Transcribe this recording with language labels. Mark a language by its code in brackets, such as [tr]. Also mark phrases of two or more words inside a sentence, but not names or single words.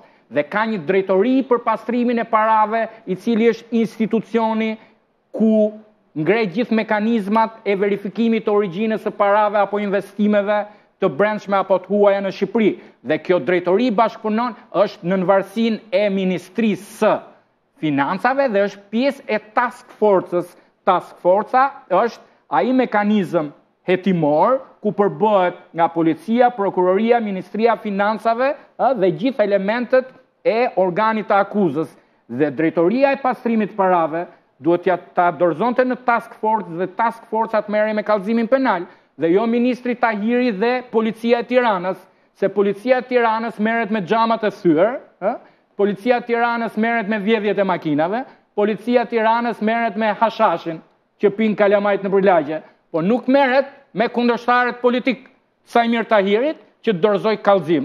[sq] Dhe ka një drejtori për pastrimin e parave, i cili është institucioni ku ngre gjithë mekanizmat e verifikimit të origjinës së parave apo investimeve të brendshme apo të huaja në Shqipëri. Dhe kjo drejtori bashkëpunon është në varësinë e Ministrisë së Financave dhe është pjesë e [en] task force- [sq] s. [en] Task force- [sq] a është ai mekanizëm hetimor ku përbëhet nga policia, prokuroria, Ministria e Financave dhe gjithë elementet e organit të akuzës. Dhe drejtoria e pastrimit parave duhet ta dorëzonte në [en] task force [sq] dhe [en] task force [sq] të merrej me kallëzimin penal, dhe jo ministri Tahiri dhe policia e Tiranës, se policia e Tiranës merret me xhamat e thyer, policia e Tiranës merret me vjedhjet e makinave, policia e Tiranës merret me hashashin që pin kalamajt në përlagje, po nuk merret me kundërshtarët politik Sajmir Tahirit që dorëzoi kallëzim.